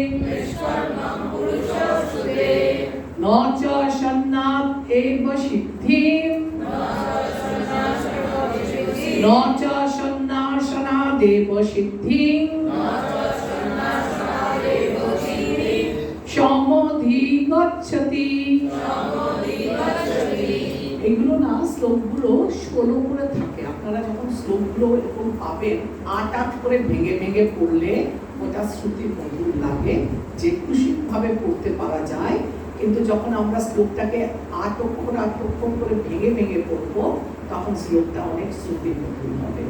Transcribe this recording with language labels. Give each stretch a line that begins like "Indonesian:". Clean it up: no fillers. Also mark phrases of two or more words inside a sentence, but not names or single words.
Sanskrit: ন চ সন্ন্যাত এব সিদ্ধিং ন চ সন্ন্যাসনাদেব সিদ্ধিং সমধিগচ্ছতি।
Bangla: এগুলো না শ্লোকগুলো 16 করে থাকে। আপনারা যখন শ্লোকগুলো এরকম পাবেন 8 করে ভেঙে ভেঙে পড়লে ওটা শ্রুতি মধুর লাগে, যে খুশি ভাবে পড়তে পারা যায়। কিন্তু যখন আমরা শ্লোকটাকে 8 অক্ষর করে ভেঙে ভেঙে পড়বো তখন শ্লোকটা অনেক শ্রুতি মধুর হবে।